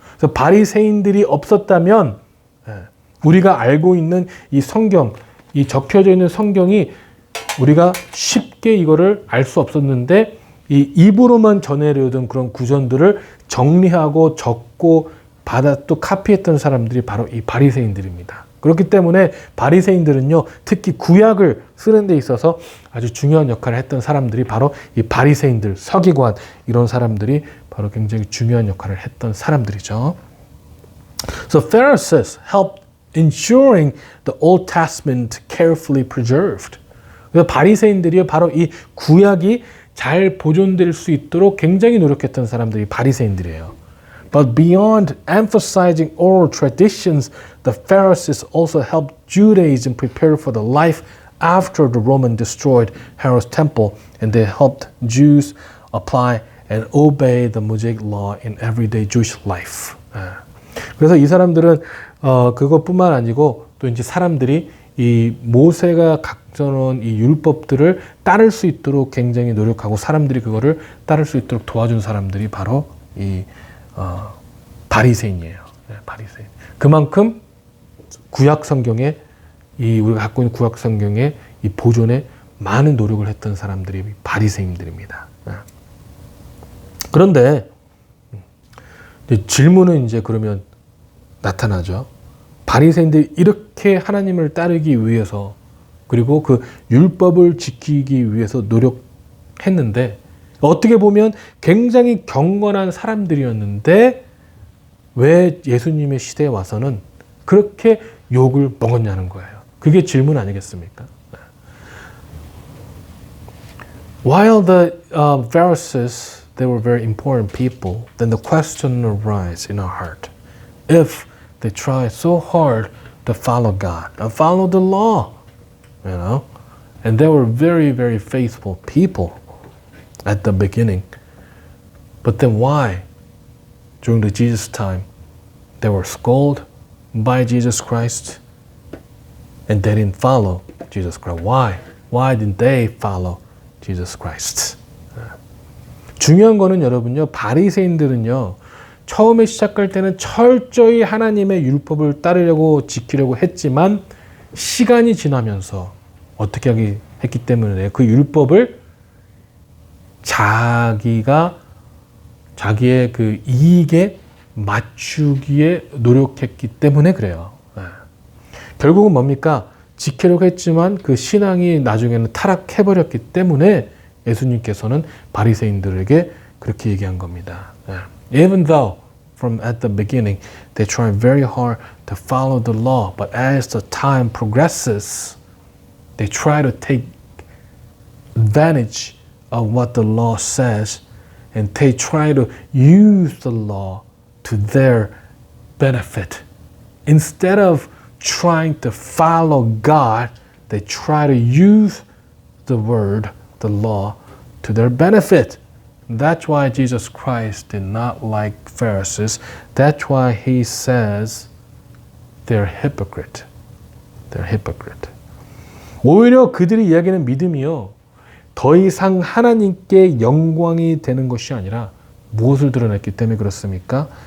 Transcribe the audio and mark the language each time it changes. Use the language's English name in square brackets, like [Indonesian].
[Korean] 그래서 바리새인들이 없었다면 우리가 알고 있는 이 성경, 이 적혀져 있는 성경이 우리가 쉽게 이거를 알 수 없었는데 이 입으로만 전해려던 그런 구전들을 정리하고 적고 받아 또 카피했던 사람들이 바로 이 바리새인들입니다. 그렇기 때문에 바리새인들은요, 특히 구약을 쓰는 데 있어서 아주 중요한 역할을 했던 사람들이 바로 이 바리새인들, 서기관 이런 사람들이 바로 굉장히 중요한 역할을 했던 사람들이죠. [English] So Pharisees helped ensuring the Old Testament carefully preserved. [Korean] 그래서 바리새인들이 바로 이 구약이 잘 보존될 수 있도록 굉장히 노력했던 사람들이 바리새인들이에요. [English] But beyond emphasizing oral traditions, the Pharisees also helped Judaism prepare for the life after the Roman destroyed Herod's temple, and they helped Jews apply and obey the Mosaic law in everyday Jewish life. [Korean] 그래서 이 사람들은 그것뿐만 아니고 또 이제 사람들이 이 모세가 각져놓은 이 율법들을 따를 수 있도록 굉장히 노력하고 사람들이 그거를 따를 수 있도록 도와준 사람들이 바로 이 바리새인이에요. 바리새인. 그만큼 구약 성경에 우리가 갖고 있는 구약 성경에 이 보존에 많은 노력을 했던 사람들이 바리새인들입니다. 그런데 질문은 이제 그러면 나타나죠. 바리새인들이 이렇게 하나님을 따르기 위해서 그리고 그 율법을 지키기 위해서 노력했는데 어떻게 보면 굉장히 경건한 사람들이었는데 왜 예수님의 시대에 와서는 그렇게 욕을 먹었냐는 거예요. 그게 질문 아니겠습니까? [English] While the Pharisees, they were very important people, then the question arises in our heart. If they try so hard to follow God, and follow the law, and they were very, very faithful people at the beginning. But then why, during the Jesus time, they were scolded by Jesus Christ and they didn't follow Jesus Christ? Why? Why didn't they follow Jesus Christ? [Korean] 중요한 거는 여러분요, 바리새인들은요, 처음에 시작할 때는 철저히 하나님의 율법을 따르려고 지키려고 했지만 시간이 지나면서 어떻게 했기 때문에 그 율법을 자기의 그 이익에 맞추기에 노력했기 때문에 그래요. 결국은 뭡니까? 지키려고 했지만 그 신앙이 나중에는 타락해버렸기 때문에 예수님께서는 바리새인들에게 그렇게 얘기한 겁니다. [English] Even though from at the beginning they tried very hard to follow the law, but as the time progresses, they try to take advantage of what the law says, and they try to use the law to their benefit. Instead of trying to follow God, they try to use the word, the law, to their benefit. That's why Jesus Christ did not like Pharisees. That's why he says they're hypocrite. They're hypocrite. [Korean] 오히려 그들이 이야기하는 믿음이요, 더 이상 하나님께 영광이 되는 것이 아니라 무엇을 드러냈기 때문에 그렇습니까?